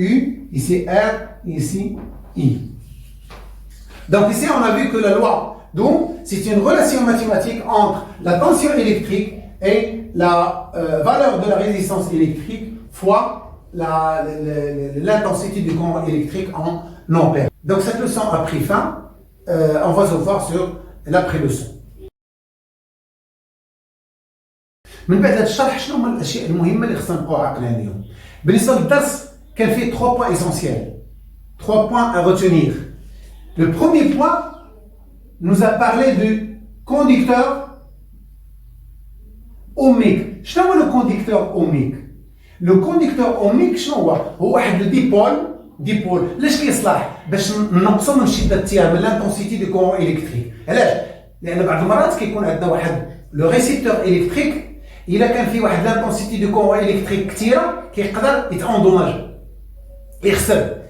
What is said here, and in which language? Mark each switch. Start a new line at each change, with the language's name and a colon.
French: U, ici R, ici I. Donc ici, on a vu que la loi d'Ohm, c'est une relation mathématique entre la tension électrique et la valeur de la résistance électrique fois l'intensité du courant électrique en ampères. Donc cette leçon a pris fin. On va se voir sur l'après-leçon.
Arabic: من بعد هذا الشرح شنو هما الاشياء المهمه اللي خصنا نبقاو عاقلين عليهم؟ بالنسبه للدرس كان فيه
French: 3 points essentiels, 3 points à retenir. Le premier point nous a parlé du conducteur ohmique.
Arabic: شنو هو
French: le conducteur ohmique? Le conducteur ohmique
Arabic: شنو هو واحد ديبول. علاش كيصلح؟ باش نقصوا من شده التيار، من لانتونسيتي دو كورون الكتريك. علاش؟ لان بعض المرات كيكون عندنا واحد لو ريسيبتور الكتريك، الا كان فيه واحد لانتونسيتي دو كورون الكتريك كثيره كيقدر يتاندوماج، يخسر.